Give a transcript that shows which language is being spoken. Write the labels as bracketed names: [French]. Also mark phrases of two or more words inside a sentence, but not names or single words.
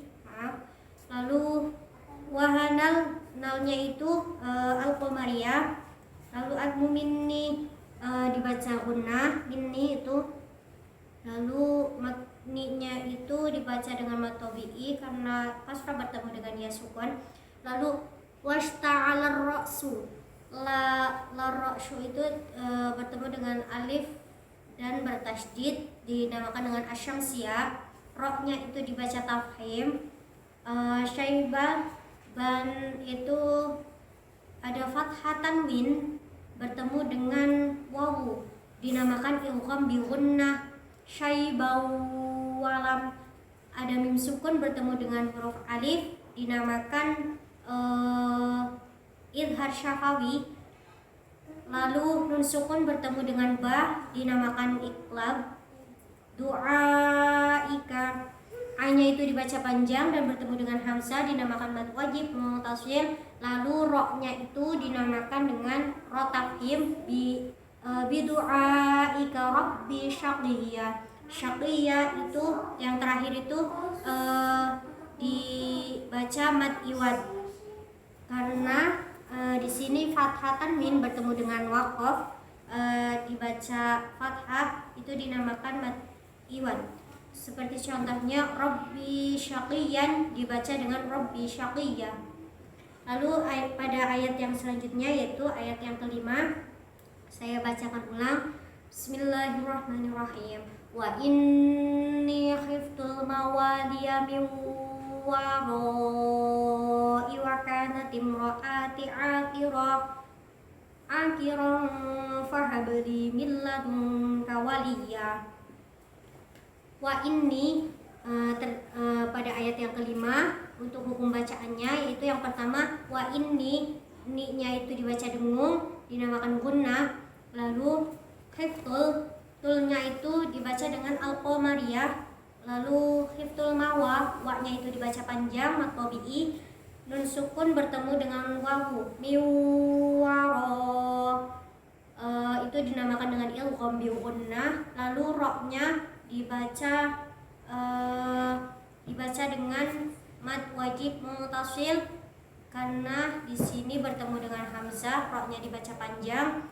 [Indonesian] Lalu wahanal, nalnya itu al-qamariyah. Lalu [Arabic] عظم مني [Indonesian] dibaca gunnah, minni itu. Lalu matninya itu dibaca dengan mad tabi'i karena kasrah bertemu dengan ya sukun. Lalu [Arabic] واشتعل الرأس, [Indonesian] la ra'su itu bertemu dengan alif dan bertasydid, dinamakan dengan asyamsiyah. Ro-nya itu dibaca tafhim. Syaibah, ban itu ada fathah tanwin bertemu dengan wawu, dinamakan ilqam bi gunnah. [Arabic] شيبا ولم, [Indonesian] ada mim sukun bertemu dengan huruf alif, dinamakan idhar syafawi. Lalu nun sukun bertemu dengan ba, dinamakan iqlab. Du'aika, a-nya itu dibaca panjang dan bertemu dengan hamzah, dinamakan mad wajib muttasil. Lalu ro-nya itu dinamakan dengan ro tafhim [Arabic] بدعائك رب شقيا. [Indonesian] Syaqiyya itu yang terakhir itu dibaca mad iwad karena di sini fathah tanwin bertemu dengan waqaf, dibaca fathah itu dinamakan mad iwad. Seperti contohnya [Arabic] رب شقيا [Indonesian] dibaca dengan [Arabic] رب شقيا. [Indonesian] Lalu pada ayat yang selanjutnya yaitu ayat yang kelima, saya bacakan ulang. [Arabic] بسم الله الرحمن الرحيم. وإني خفت الموالي من ورائي وكانت امرأتي عاقرا فهب لي من لدنك وليا. وإني [Indonesian] pada ayat yang kelima untuk hukum bacaannya yaitu yang pertama [Arabic] وإني, [Indonesian] ni-nya itu dibaca dengung dinamakan gunnah. Lalu khiftul, tulnya itu dibaca dengan al-qamariyah. Lalu [Arabic] خفت الموا, [Indonesian] wa-nya itu dibaca panjang mat tabi'i. Nun sukun bertemu dengan wawu miwaro, itu dinamakan dengan ilgham bi gunnah. Lalu ro-nya dibaca dengan mad wajib mutasil karena di sini bertemu dengan hamzah, ro-nya dibaca panjang.